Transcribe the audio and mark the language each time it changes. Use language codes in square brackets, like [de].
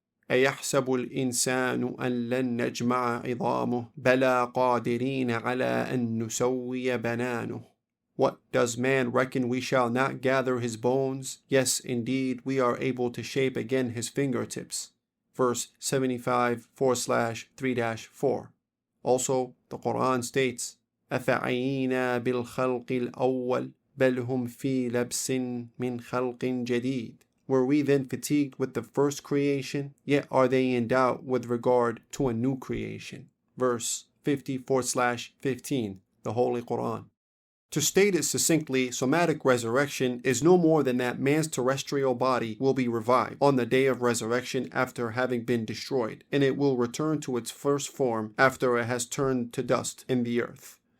[ar] أَيَحْسَبُ الْإِنسَانُ أَن لَن نَجْمَعَ عِظَامُهُ بَلَى قَادِرِينَ عَلَى أَن نُسَوِّيَ بَنَانُهُ. [en] What, does man reckon we shall not gather his bones? Yes, indeed, we are able to shape again his fingertips. Verse 75/3-4. Also, the Quran states, [ar] أَفَعَيِينَا بِالْخَلْقِ الْأَوَّلِ بَلْ هُمْ فِي لَبْسٍ مِّنْ خَلْقٍ جَدِيدٍ. [en] Were we then fatigued with the first creation? Yet are they in doubt with regard to a new creation. Verse 54/15, the Holy Quran. To state it succinctly, somatic resurrection is no more than that man's terrestrial body will be revived on the day of resurrection after having been destroyed, and it will return to its first form after it has turned to dust in the earth.